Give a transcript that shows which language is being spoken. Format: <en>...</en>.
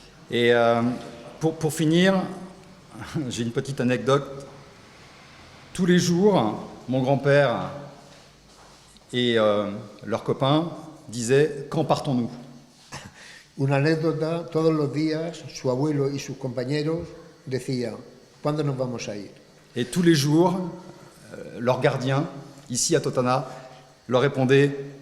<fr>Et pour finir, j'ai une petite anecdote. Tous les jours, mon grand-père et leurs copains disaient « Quand partons-nous »</fr> <es>Una anécdota, todos los días su abuelo y sus compañeros decían, ¿cuándo nos vamos a ir?</es> <fr>Et tous les jours, leur gardien, ici à Totana, leur répondait</fr>